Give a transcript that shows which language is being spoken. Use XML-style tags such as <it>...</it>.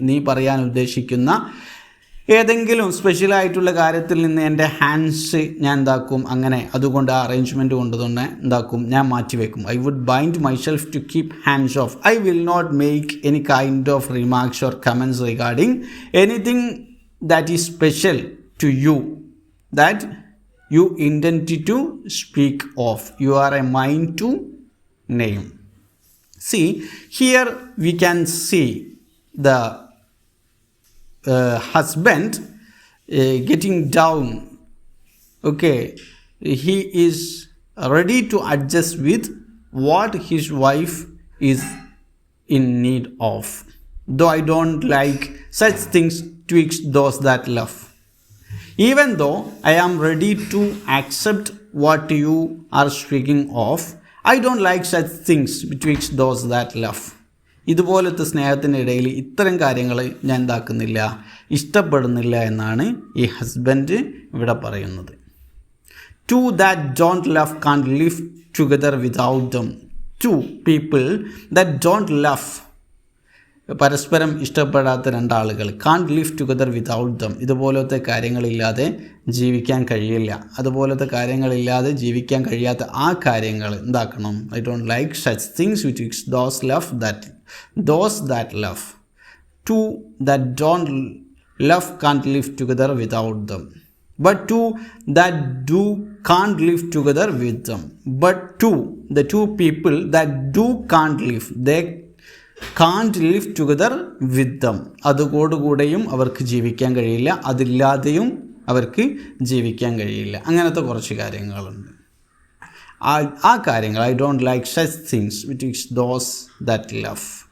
<ml>നീ പറയാൻ ഉദ്ദേശിക്കുന്ന ഏതെങ്കിലും സ്പെഷ്യലായിട്ടുള്ള കാര്യത്തിൽ നിന്ന് എൻ്റെ ഹാൻഡ്സ് ഞാൻ എന്താക്കും, അങ്ങനെ അതുകൊണ്ട് ആ അറേഞ്ച്മെൻറ്റ് കൊണ്ട് തന്നെ എന്താക്കും, ഞാൻ മാറ്റിവെക്കും.</ml> <en>I would bind myself to keep hands off. I will not make any kind of remarks or comments regarding anything that is special to you that you intend to speak of. You are a mind to name. See, here we can see the husband getting down. Okay, he is ready to adjust with what his wife is in need of. Though I don't like such things twixt those that love. Even though I am ready to accept what you are speaking of, I don't like such things betwixt those that love.</en> <ml>ഇതുപോലത്തെ സ്നേഹത്തിനിടയിൽ ഇത്തരം കാര്യങ്ങൾ ഞാൻ എന്താക്കുന്നില്ല, ഇഷ്ടപ്പെടുന്നില്ല എന്നാണ് ഈ husband ഇവിടെ പറയുന്നത്.</ml> <en>Two that don't love can't live together without them. Two people that don't love</en> <ml>പരസ്പരം ഇഷ്ടപ്പെടാത്ത രണ്ടാളുകൾ,</ml> <en>Can't live together without them.</en> <ml>ഇതുപോലത്തെ കാര്യങ്ങളില്ലാതെ ജീവിക്കാൻ കഴിയില്ല. അതുപോലത്തെ കാര്യങ്ങളില്ലാതെ ജീവിക്കാൻ കഴിയാത്ത ആ കാര്യങ്ങൾ എന്താക്കണം?</ml> <en>I don't like such things which those that love. Two that don't love can't live together without them. But two that do can't live together with them. But the two people that do can't live, they can't live together with them.</en> <ml>അതുകൂടെയും അവർക്ക് ജീവിക്കാൻ കഴിയില്ല, അതില്ലാതെയും അവർക്ക് ജീവിക്കാൻ കഴിയില്ല. അങ്ങനത്തെ കുറച്ച് കാര്യങ്ങളുണ്ട്. ആ കാര്യങ്ങൾ</ml> <en>I don't like such things which those that love.</en>